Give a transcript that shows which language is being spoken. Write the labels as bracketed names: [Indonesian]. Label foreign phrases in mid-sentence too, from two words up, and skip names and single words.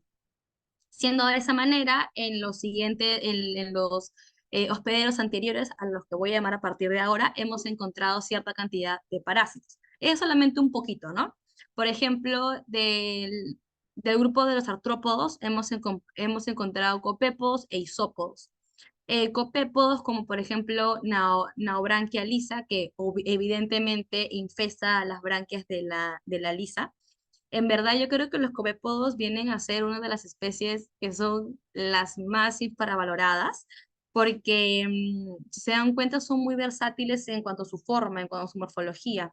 [Spanish] Siendo de esa manera, en los hospederos anteriores a los que voy a llamar a partir de ahora, hemos encontrado cierta cantidad de parásitos. Es solamente un poquito, ¿no? Por ejemplo, del grupo de los artrópodos hemos encontrado copépodos e isópodos. Copépodos, como por ejemplo Naobranquia lisa, que evidentemente infesta las branquias de la lisa. En verdad, yo creo que los copépodos vienen a ser una de las especies que son las más infravaloradas, porque si se dan cuenta, son muy versátiles en cuanto a su forma, en cuanto a su morfología.